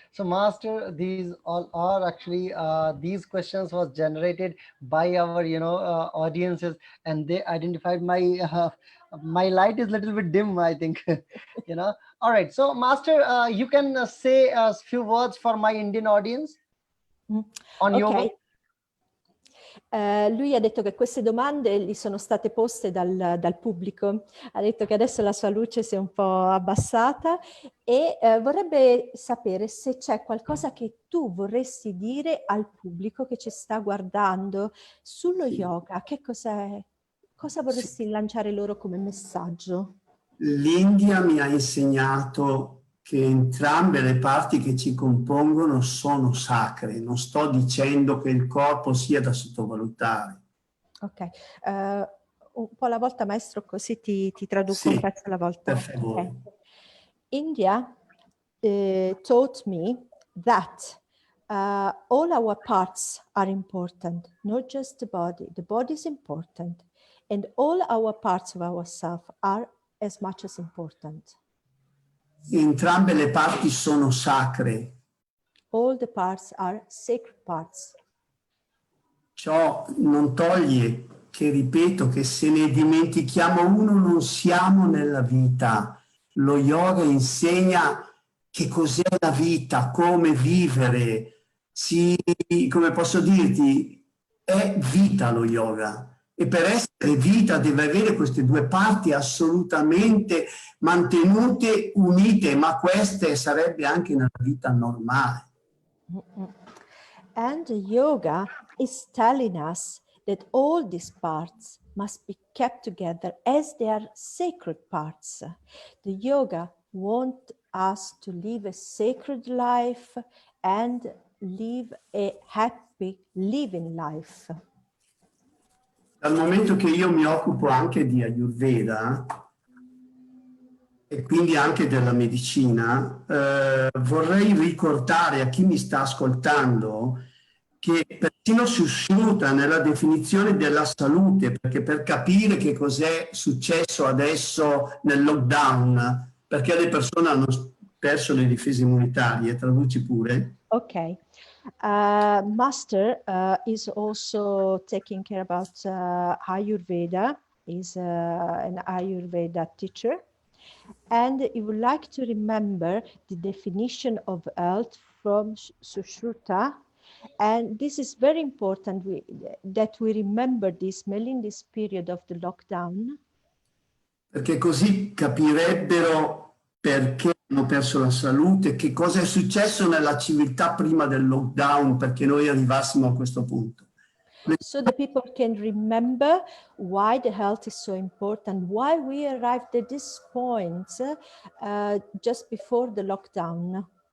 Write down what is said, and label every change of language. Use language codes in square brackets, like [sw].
[en] So, Master, these all are actually these questions was generated by our audiences, and they identified my my light is a little bit dim, I think. All right. So, Master, you can say a few words for my Indian audience on yoga. Ok. [it] Lui ha detto che queste domande gli sono state poste dal pubblico, ha detto che adesso la sua luce si è un po' abbassata e vorrebbe sapere se c'è qualcosa che tu vorresti dire al pubblico che ci sta guardando sullo yoga, che cosa vorresti lanciare loro come messaggio? L'India mi ha insegnato che entrambe le parti che ci compongono sono sacre. Non sto dicendo che il corpo sia da sottovalutare. Ok, un po' alla volta, maestro, così ti traduco un Sì, pezzo alla volta. per favore. [en] Okay. India taught me that all our parts are important, not just the body. The body is important, and all our parts of ourselves are as much as important. [it] Entrambe le parti sono sacre. [en] All the parts are sacred parts. [it] Ciò non toglie che, ripeto, che se ne dimentichiamo uno non siamo nella vita. Lo yoga insegna che cos'è la vita, come vivere. Come posso dirti, è vita lo yoga. E per essere vita deve avere queste due parti assolutamente mantenute, unite, ma queste sarebbe anche nella vita normale. [en] And yoga is telling us that all these parts must be kept together as they are sacred parts. The yoga wants us to live a sacred life and live a happy living life. [it] Dal momento che io mi occupo anche di Ayurveda e quindi anche della medicina, vorrei ricordare a chi mi sta ascoltando che persino Sushruta nella definizione della salute, perché per capire che cos'è successo adesso nel lockdown, perché le persone hanno perso le difese immunitarie, traduci pure. [en] Okay. Master is also taking care about Ayurveda, is an Ayurveda teacher, and he would like to remember the definition of health from Sushruta. And this is very important that we remember this, mainly in this period of the lockdown. [it] Perché così capirebbero perché hanno perso la salute, che cosa è successo nella civiltà prima del lockdown perché noi arrivassimo a questo punto. [en] So the people can remember why the health is so important, why we arrived at this point just before the lockdown.